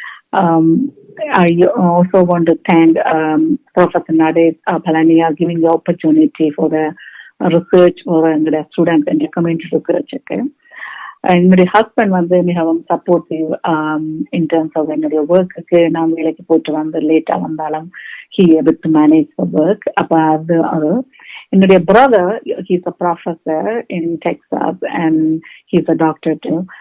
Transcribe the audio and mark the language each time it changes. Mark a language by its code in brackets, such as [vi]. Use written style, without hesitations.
[en] I also want to thank Professor Nade Palania giving the opportunity for the research for the students and the community research. [ta] என்னுடைய husband மிகவும் supportive [en] in terms of [ta] என்னுடைய ஒர்க்குக்கு. நான் வேலைக்கு போயிட்டு லேட்டா வந்தாலும் [en] he able to manage the work. [ta] அப்ப அது என்னுடைய brother, [en] he's a professor in Texas and he's a doctor too.